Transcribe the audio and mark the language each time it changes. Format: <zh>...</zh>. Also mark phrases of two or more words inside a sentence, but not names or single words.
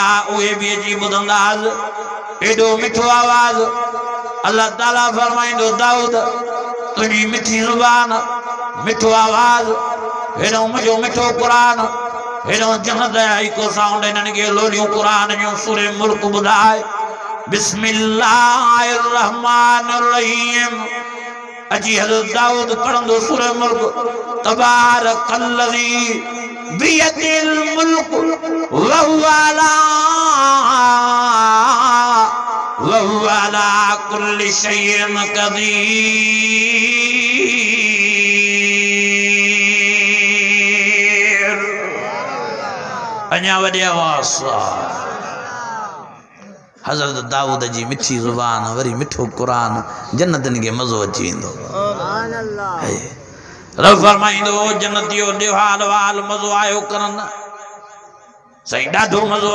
<sd>उहे भी अची ॿुधंदासि एॾो मिठो आवाज़ अल्लाह ताला फरमाइंदो दाऊद तुंहिंजी मिठी ज़ुबान मिठो आवाज़ हेॾो मुंहिंजो मिठो क़ुरान हेॾो जन्नत जा इको साउंड हिननि खे लोलियूं क़ुरान जूं सूरे मुल्क ॿुधाए</sd> <ar>بسم الله الرحمن الرحيم</ar> <sd>अजी हज़रत दाऊद पढ़ंदो सूरे मुल्क</sd> <ar>تبارك الذي بيده الملك وهو على كل شيء قدير</ar> <sd>अञा वॾे आवाज़ हज़रत दाऊद जी मिठी ज़ुबान वरी मिठो क़ुरान जन्नतनि खे मज़ो अची वेंदो रब फरमाइंदो जन्नतियो ॾियो हाल वाल मज़ो आयो करन साईं ॾाढो मज़ो</sd>